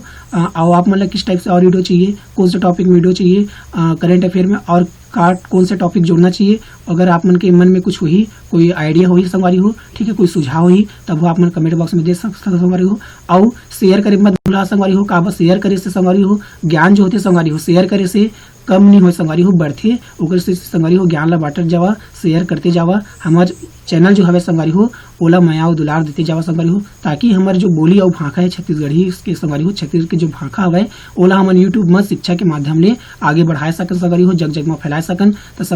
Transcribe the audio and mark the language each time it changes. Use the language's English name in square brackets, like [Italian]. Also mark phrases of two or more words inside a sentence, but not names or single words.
[Chhattisgarhi] और आप मन किस टाइप से और वीडियो चाहिए कौन से टॉपिक में वीडियो चाहिए करेंट अफेयर में और कौन से टॉपिक जोड़ना चाहिए। अगर आप मन के मन में कुछ हुई कोई आइडिया हुई संगवारी हो ठीक है कोई सुझाव हुई तब वो आप मन कमेंट बॉक्स में दे सकते संगवारी हो। और शेयर करे मत भूला संगवारी हो का शेयर करे से संगवारी हो ज्ञान जो होते संगवारी हो शेयर करे से कम नहीं हो संगवारी हो बढ़ते ओकर से संगवारी हो ज्ञान ला बांटत जावा शेयर करते जावा। हमार चैनल जो हवे संगवारी हो ओला माया और दुलार देते जावा संगवारी हो ताकि हमारे जो बोली और भाषा है छत्तीसगढ़ी इसके संगवारी हो छत्तीसगढ़ के जो भाषा हवे ओला हम यूट्यूब में शिक्षा के माध्यम ले आगे बढ़ाए सकन संगवारी हो जग जग में फैलाए सकन।